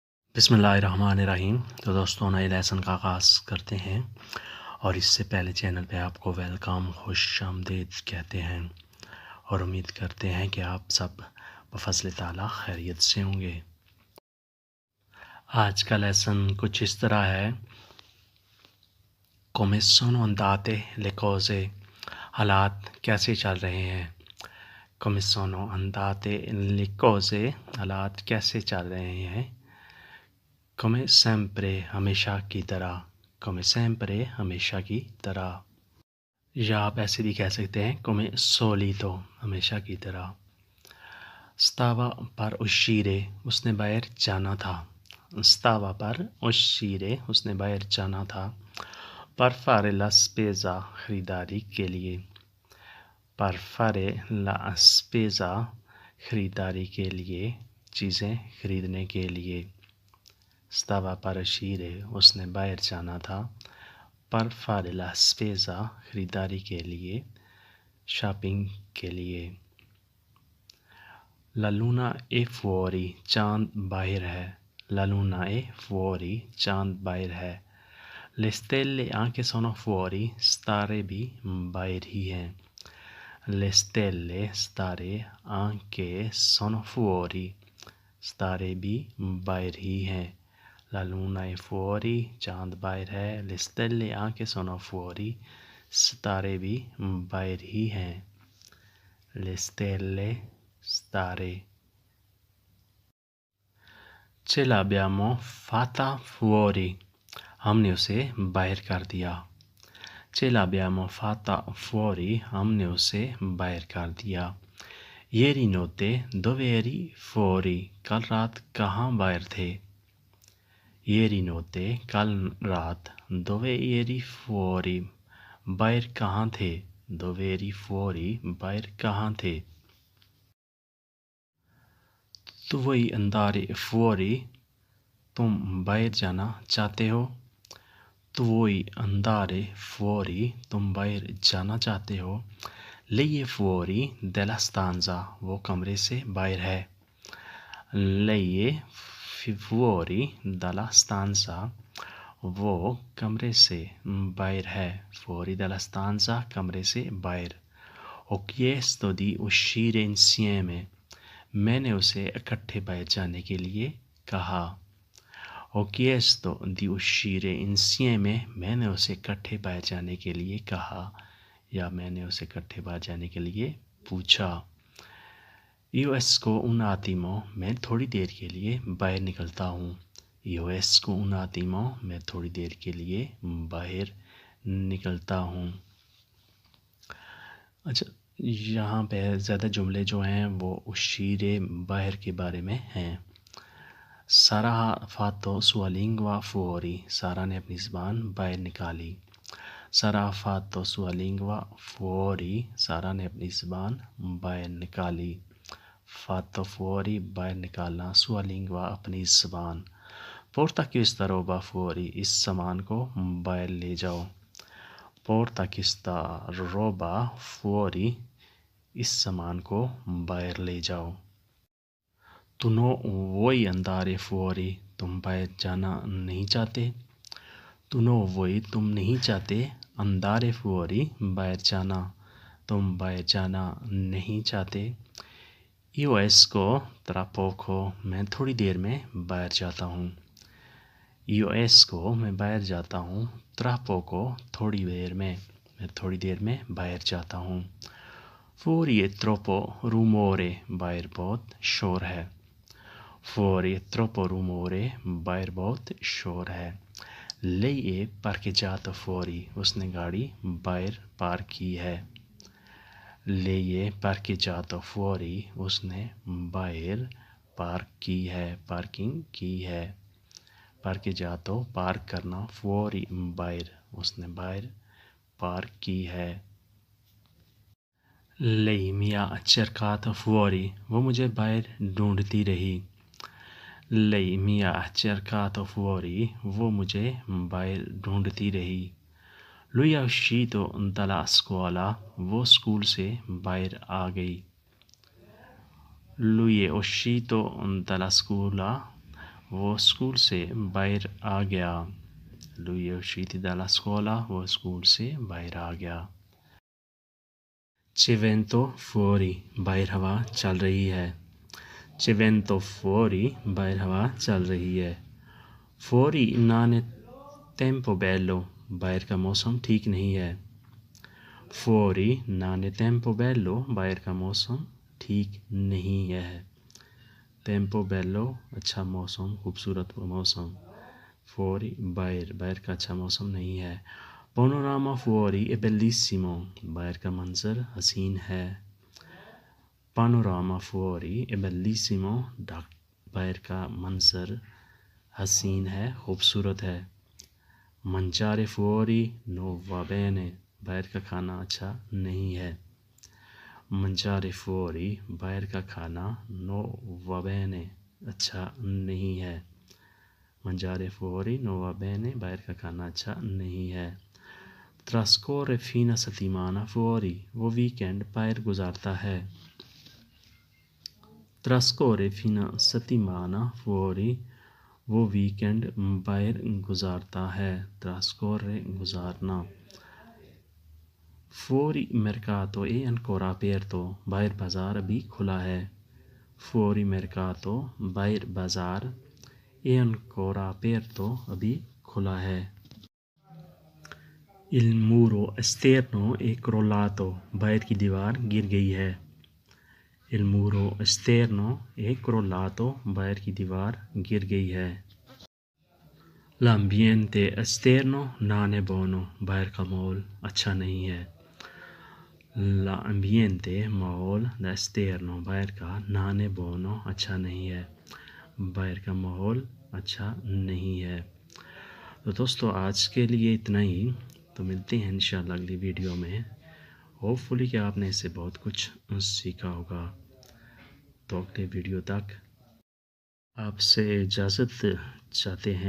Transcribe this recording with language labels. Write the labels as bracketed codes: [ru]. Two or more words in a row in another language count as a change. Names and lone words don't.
[ar] بسم اللہ الرحمن الرحیم۔ [ur] تو دوستوں، نئے لیسن کا آغاز کرتے ہیں، اور اس سے پہلے چینل پہ آپ کو ویلکم، خوش آمدید کہتے ہیں، اور امید کرتے ہیں کہ آپ سب بفضل تعالیٰ خیریت سے ہوں گے۔ آج کا لیسن کچھ اس طرح ہے: [it] come sono andate le cose، [ur] حالات کیسے چل رہے ہیں۔ [it] come sono andate le cose، [ur] حالات کیسے چل رہے ہیں۔ [it] come sempre، [ur] ہمیشہ کی طرح، [it] come sempre، [ur] ہمیشہ کی طرح، یا آپ ایسے بھی کہہ سکتے ہیں [it] come solito، [ur] ہمیشہ کی طرح۔ [it] stava per uscire، [ur] اس نے باہر جانا تھا۔ [it] stava per uscire، [ur] اس نے باہر جانا تھا۔ [it] per fare la spesa، [ur] خریداری کے لیے۔ [it] per fare la spesa، [ur] خریداری کے لیے، چیزیں خریدنے کے لیے۔ [it] stava per uscire، [ur] اس نے باہر جانا تھا۔ [it] per fare la spesa، [ur] خریداری کے لیے، شاپنگ کے لیے۔ [it] la luna è fuori، [ur] چاند باہر ہے۔ [it] la luna è fuori، [ur] چاند باہر ہے۔ [it] le stelle anche sono fuori، [ur] ستارے بھی باہر ہی ہیں۔ [it] le stelle، ستارے، anche sono fuori، [ur] ستارے بھی باہر ہی ہیں۔ [it] la luna è fuori، [ur] چاند باہر ہے۔ [it] le stelle anche sono fuori، [ur] ستارے بھی باہر ہی ہیں۔ [it] le stelle، ستارے۔ ce l'abbiamo fatta fuori، [ur] ہم نے اسے باہر کر دیا۔ [it] ce l'abbiamo fatta fuori، [ur] ہم نے اسے باہر کر دیا۔ [it] ieri notte dove eri fuori، [ur] کل رات کہاں باہر تھے۔ [it] ieri notte، [ur] کل رات، [it] dove eri fuori، [ur] باہر کہاں تھے۔ [it] dove eri fuori، [ur] باہر کہاں تھے۔ تو وہی [it] andare fuori، [ur] تم باہر جانا چاہتے ہو۔ تو وہی [it] andare fuori، [ur] تم باہر جانا چاہتے ہو۔ [it] lei è fuori della stanza، [ur] وہ کمرے سے باہر ہے۔ [it] lei è fuori dalla stanza، [ur] وہ کمرے سے باہر ہے۔ [it] fuori dalla stanza، [ur] کمرے سے باہر۔ [it] ho chiesto di uscire insieme، [ur] میں نے اسے اکٹھے باہر جانے کے لیے کہا۔ [it] ho chiesto di uscire insieme، [ur] میں نے اسے اکٹھے باہر جانے کے لیے کہا، یا میں نے اسے اکٹھے باہر جانے کے لیے پوچھا۔ [it] io esco un attimo، [ur] میں تھوڑی دیر کے لیے باہر نکلتا ہوں۔ [it] io esco un attimo، [ur] میں تھوڑی دیر کے لیے باہر نکلتا ہوں۔ اچھا، یہاں پہ زیادہ جملے جو ہیں وہ uscire، باہر کے بارے میں ہیں۔ [it] سارا fatto sua lingua fuori، [ur] سارا نے اپنی زبان باہر نکالی۔ [it] سارا fatto sua lingua fuori، [ur] سارا نے اپنی زبان باہر نکالی۔ [it] fatto fuori، [ur] باہر نکالنا، [it] sua lingua، [ur] اپنی زبان۔ [it] porta questa roba fuori، [ur] اس سامان کو باہر لے جاؤ۔ [it] porta questa roba fuori، [ur] اس سامان کو باہر لے جاؤ۔ [it] تو no vuoi andare fuori، [ur] تم باہر جانا نہیں چاہتے۔ [it] تو no vuoi، [ur] تم نہیں چاہتے۔ [it] andare fuori، [ur] باہر جانا، تم باہر جانا نہیں چاہتے۔ [it] io esco tra poco، [ur] میں تھوڑی دیر میں باہر جاتا ہوں۔ [it] io esco، [ur] میں باہر جاتا ہوں۔ [it] tra poco، [ur] تھوڑی دیر میں تھوڑی دیر میں باہر جاتا ہوں۔ [it] fuori è troppo rumore، [ur] باہر بہت شور ہے۔ [it] fuori è troppo rumore، [ur] باہر بہت شور ہے۔ [it] lei è parcheggiata fuori، [ur] اس نے گاڑی باہر پارک کی ہے۔ [it] lei è parcheggiata fuori، [ur] اس نے باہر پارک کی ہے، پارکنگ کی ہے۔ parcheggiato، پارک کرنا، fuori، باہر، اس نے باہر پارک کی ہے۔ [it] lei mi ha cercato fuori، [ur] وہ مجھے باہر ڈھونڈتی رہی۔ [it] lei mi ha cercato fuori، [ur] وہ مجھے باہر ڈھونڈتی رہی۔ [it] lui è uscito dalla scuola، [ur] وہ اسکول سے باہر آ گئی۔ [it] lui è uscito dalla scuola، [ur] وہ اسکول سے باہر آ گیا. [it] Lui è uscito dalla scuola. [ur] وہ اسکول سے باہر آ گیا. [it] C'è vento fuori. [ur] باہر ہوا چل رہی ہے. [it] C'è vento fuori. [ur] باہر ہوا چل رہی ہے. [it] Fuori non è tempo bello. [ur] باہر کا موسم ٹھیک نہیں ہے. [it] Fuori non è tempo bello. [ur] باہر کا موسم ٹھیک نہیں ہے. [it] Tempo bello [ur] اچھا موسم, خوبصورت موسم. Fuori باہر کا اچھا موسم نہیں ہے. [it] Panorama fuori è bellissimo. [ur] باہر کا منظر حسین ہے. [it] Panorama fuori è bellissimo. [ur] باہر کا منظر حسین ہے, خوبصورت ہے. [it] Mangiare fuori non va bene. [ur] باہر کا کھانا اچھا نہیں ہے. [it] Mangiare fuori [ur] باہر کا کھانا [it] non va bene [ur] اچھا نہیں ہے. [it] Mangiare fuori non va bene [ur] باہر کا کھانا اچھا نہیں ہے. [it] Trascorre fine settimana fuori. [ur] وہ ویکینڈ باہر گزارتا ہے. [it] Trascorre fine settimana fuori. [ur] وہ ویکینڈ باہر گزارتا ہے. [it] Trascorre گزارنا. Fuori mercato è ancora aperto. [ur] باہر بازار ابھی کھلا ہے. [it] Fuori mercato [ur] باہر بازار [it] è ancora aperto [ur] ابھی کھلا ہے. [it] Il muro esterno è crollato. [ur] باہر کی دیوار گر گئی ہے. [it] Il muro esterno è crollato. [ur] باہر کی دیوار گر گئی ہے. [it] L'ambiente esterno non è buono. [ur] باہر کا ماحول اچھا نہیں ہے. L'ambiente ماحول esterno باہر کا [it] non è buono [ur] اچھا نہیں ہے. باہر کا ماحول اچھا نہیں ہے. تو دوستو آج کے لیے اتنا ہی. تو ملتے ہیں انشاءاللہ اگلی ویڈیو میں. ہوپ فلی کہ آپ نے اس سے بہت کچھ سیکھا ہوگا. تو اگلے ویڈیو تک آپ سے اجازت چاہتے ہیں.